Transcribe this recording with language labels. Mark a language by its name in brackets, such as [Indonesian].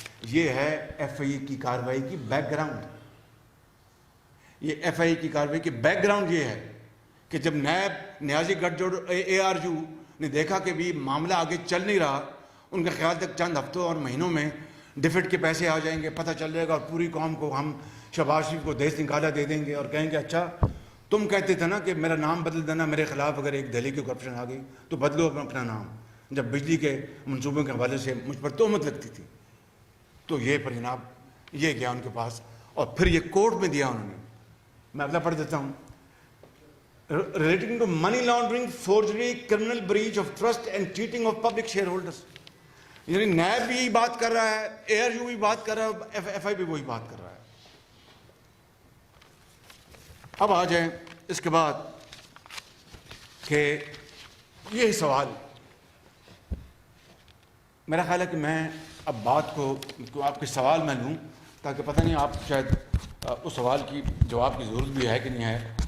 [Urdu] یہ ہے ایف آئی کی کارروائی کی بیک گراؤنڈ. یہ ایف آئی کی کارروائی کی بیک گراؤنڈ یہ ہے کہ جب نیب نیازی گٹھ جوڑ ARU نے دیکھا کہ بھی معاملہ آگے چل نہیں رہا, ان کے خیال تک چند ہفتوں اور مہینوں میں ڈیفٹ کے پیسے آ جائیں گے, پتہ چل جائے گا, اور پوری قوم کو ہم شہباز شریف کو دیس نکالا دے دیں گے اور کہیں گے اچھا تم کہتے تھے نا کہ میرا نام بدل دینا, میرے خلاف اگر ایک دہلی کی کرپشن آ گئی تو بدلو اپنا نام. جب بجلی کے منصوبوں کے حوالے سے مجھ پر تہمت لگتی تھی تو یہ پر جناب یہ گیا ان کے پاس, اور پھر یہ کورٹ میں دیا انہوں نے. میں اپنا پڑھ دیتا ہوں. [English] Relating to money laundering, forgery, criminal breach of trust and cheating of public shareholders. [Urdu] یعنی نیب بھی بات کر رہا ہے, ARU بھی بات کر رہا ہے, ایف آئی بھی وہی بات کر رہا ہے. اب آ جائیں اس کے بعد کہ یہ سوال, میرا خیال ہے کہ میں اب بات کو آپ کے سوال میں لوں تاکہ پتہ نہیں آپ شاید اس سوال کی جواب کی ضرورت بھی ہے کہ نہیں ہے.